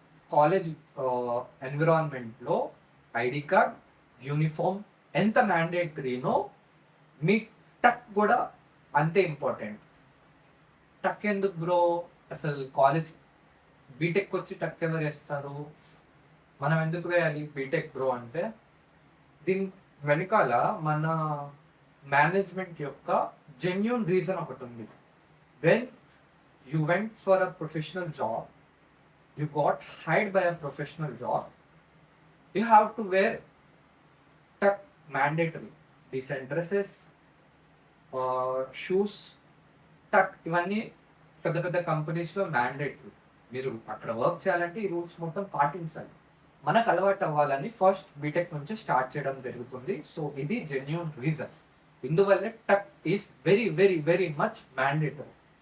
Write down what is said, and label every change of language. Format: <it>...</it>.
<te>College ఎన్విరాన్మెంట్లో ID card, uniform ఎంత మ్యాండేటరీనో మీ టక్ కూడా అంతే ఇంపార్టెంట్. టక్ ఎందుకు బ్రో? అసలు కాలేజ్ బీటెక్ వచ్చి టక్ ఎవరు వేస్తారు? మనం ఎందుకు వేయాలి బీటెక్ బ్రో అంటే, దీని వెనకాల మన మేనేజ్మెంట్ యొక్క జెన్యూన్ రీజన్ ఒకటి ఉంది.</te> <en>When you went for a professional job, you got hired by a professional job, you have to wear tuck mandatory. Decent dresses, shoes, tuck</en> <te>ఇవన్నీ పెద్ద పెద్ద కంపెనీస్లో మ్యాండేటరీ. మీరు అక్కడ వర్క్ చేయాలంటే ఈ రూల్స్ మొత్తం పాటించాలి. మనకు అలవాటు అవ్వాలని ఫస్ట్ బీటెక్ నుంచి స్టార్ట్ చేయడం జరుగుతుంది.</te> <en>So ఇది genuine reason. ఇందువల్లే tuck is very very very much mandatory.</en>